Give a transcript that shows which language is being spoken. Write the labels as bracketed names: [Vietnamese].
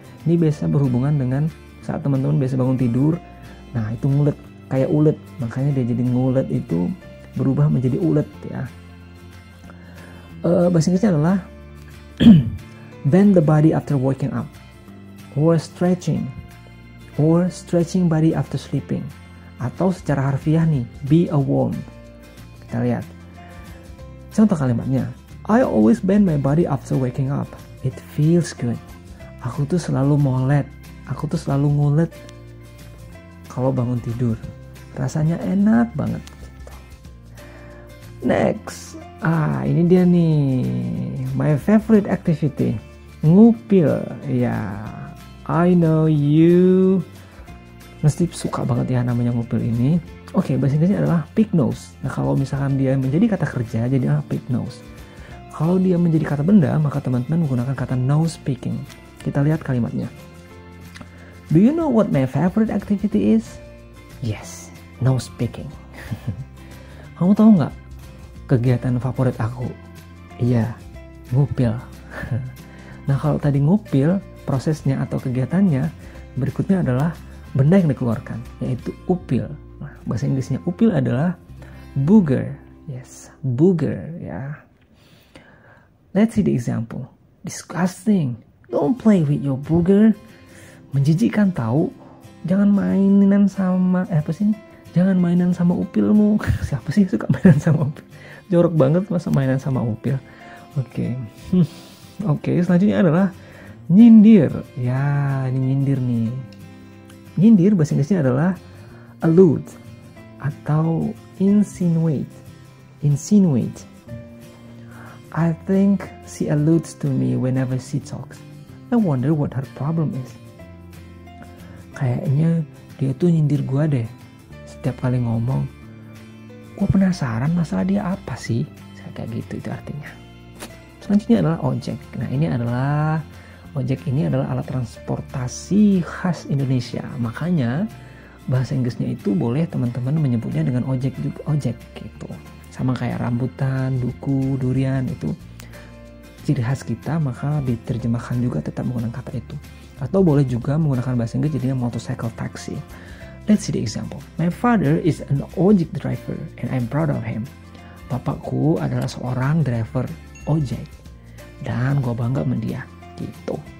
[Indonesian] Ini biasa berhubungan dengan saat teman-teman biasa bangun tidur. Nah itu ngulet kayak ulet. Makanya dia jadi ngulet itu berubah menjadi ulet ya. Bahasa Inggrisnya adalah [English] bend the body after waking up or stretching or stretching body after sleeping. [Indonesian] Atau secara harfiah nih, [English] be a worm. [Indonesian] Kita lihat. Contoh kalimatnya, [English] I always bend my body after waking up. It feels good. [Indonesian] Aku tuh selalu molet. Aku tuh selalu ngulet kalau bangun tidur. Rasanya enak banget. Next. Ini dia nih. [English] My favorite activity. [Indonesian] Ngupil. Ya, [English] I know you [Indonesian] mesti suka banget ya namanya ngupil ini. Oke, bahasa Inggrisnya adalah pick nose. Nah, kalau misalkan dia menjadi kata kerja, jadi pick nose. Kalau dia menjadi kata benda, maka teman-teman menggunakan kata nose picking. Kita lihat kalimatnya. [English] Do you know what my favorite activity is? Yes, nose picking. [Indonesian] Kamu tahu nggak kegiatan favorit aku? Iya, ngupil. Nah, kalau tadi ngupil, prosesnya atau kegiatannya berikutnya adalah benda yang dikeluarkan, yaitu upil. Nah, bahasa Inggrisnya upil adalah booger. [English] Yes, booger ya. Let's see the example. Disgusting. Don't play with your booger. [Indonesian] Menjijikkan tahu. Jangan mainan sama Jangan mainan sama upilmu. Siapa sih suka mainan sama upil? Jorok banget masa mainan sama upil. Oke. Oke, selanjutnya adalah nyindir. Ya, ini nyindir nih. Nyindir bahasa Inggrisnya adalah allude atau insinuate. [English] Insinuate. I think she alludes to me whenever she talks. I wonder what her problem is. [Indonesian] Kayaknya dia tuh nyindir gue deh. Setiap kali ngomong, gue penasaran masalah dia apa sih? Kayak gitu itu artinya. Selanjutnya adalah ojek. Nah, ojek ini adalah alat transportasi khas Indonesia. Makanya bahasa Inggrisnya itu boleh teman-teman menyebutnya dengan ojek juga, ojek gitu. Sama kayak rambutan, duku, durian itu ciri khas kita, maka diterjemahkan juga tetap menggunakan kata itu. Atau boleh juga menggunakan bahasa Inggris jadinya motorcycle taxi. [English] Let's see the example. My father is an ojek driver and I'm proud of him. [Indonesian] Bapakku adalah seorang driver ojek dan gue bangga sama dia gitu.